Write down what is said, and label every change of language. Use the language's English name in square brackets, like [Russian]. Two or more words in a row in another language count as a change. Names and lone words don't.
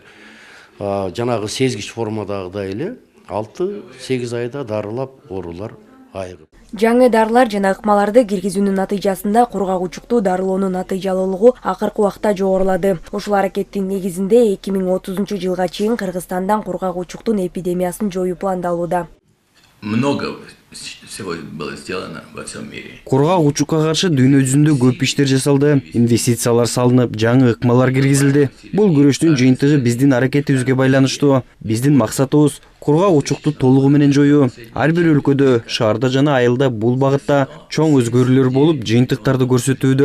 [Kyrgyz] Жанагы сезгич формадагыдай эле 6-8 айда дарылап оорулар айыгып. Жаңы дарылар жана ыкмаларды киргизүүнүн натыйжасында кургак учукту дарылоонун натыйжалуулугу акыркы убакта жогорулады. Ушул аракеттин негизинде 2030 жылга чейин Кыргызстандан кургак учуктун эпидемиясын жоюу пландалууда. [Russian] Много всего было сделано во всем мире. [Kyrgyz] Кургак учукка каршы дүйнө жүзүндө көп иштер жасалды, инвестициялар салынып, жаңы ыкмалар киргизилди. Бул күрөштүн жыйынтыгы биздин аракетибизге байланыштуу. Биздин максатыбыз кургак учукту толугу менен жоюу. Ар бир өлкөдө, шаарда жана айылда бул багытта чоң өзгөрүүлөр болуп, жыйынтыктарды көрсөтүүдө.